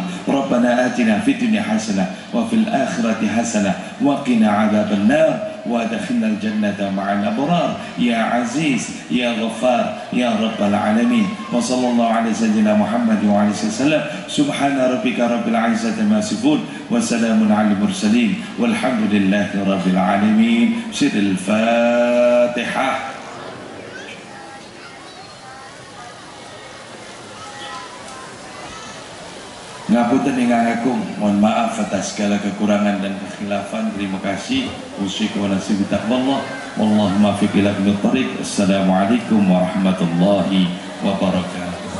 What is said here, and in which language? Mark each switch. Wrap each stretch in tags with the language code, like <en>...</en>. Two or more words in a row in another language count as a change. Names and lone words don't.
<ar>ربنا آتنا في الدنيا حسنة وفي الآخرة حسنة وقنا عذاب النار وادخلنا الجنة مع الأبرار يا عزيز يا غفار يا رب العالمين. وصلى الله على سيدنا محمد وعلى آله وسلم. سبحان ربك رب العزة ما يصفون وسلام على المرسلين والحمد لله رب العالمين. سر الفاتحة.</ar> <jv>Ngapunten ingkang agung,</jv> <id>mohon maaf atas segala kekurangan dan kekhilafan. Terima kasih.</id> <ar>أوصيكم ونفسي بتقوى الله. والله الموفق إلى أقوم الطريق. السلام عليكم ورحمة الله وبركاته.</ar>